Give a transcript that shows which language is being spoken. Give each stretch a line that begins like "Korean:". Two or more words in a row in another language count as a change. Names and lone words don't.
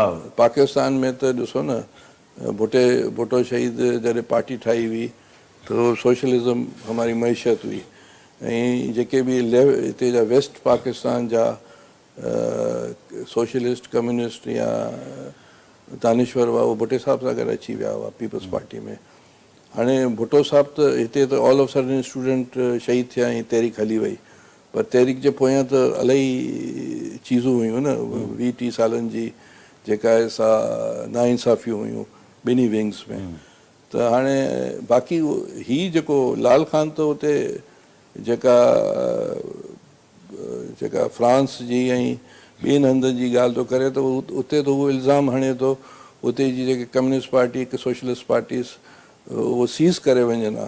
Sindhi: पाकिस्तान में त ॾिसो न, भुट्टो शहीद जॾहिं पार्टी ठाही हुई त सोशलिज़म
Urdu: ہماری معیشت ہوئی,
Sindhi: ऐं जेके बि हिते जा वेस्ट पाकिस्तान जा सोशलिस्ट, कम्युनिस्ट या दानिश्वर हुआ, उहो भुट्टे साहिब सां गॾु अची विया हुआ पीपल्स पार्टी में। हाणे भुट्टो साहिबु त हिते त
English: all of sudden
Sindhi: स्टूडेंट शहीद थिया ऐं तहरीक हली वई, पर तहरीक जे पोयां त इलाही चीज़ूं हुयूं न, 20-30 सालनि जी जेका आहे सा नाइंसाफ़ियूं हुयूं ॿिन्ही विंग्स में। त हाणे बाक़ी हीअ जेको लाल खान त हुते जेका फ्रांस जी ऐं ॿियनि हंधनि जी ॻाल्हि थो करे, त उते त उहो इल्ज़ाम हणे थो उते जी जेके
English: communist party, socialist parties,
Sindhi: उहो सीज़ करे वञनि हा।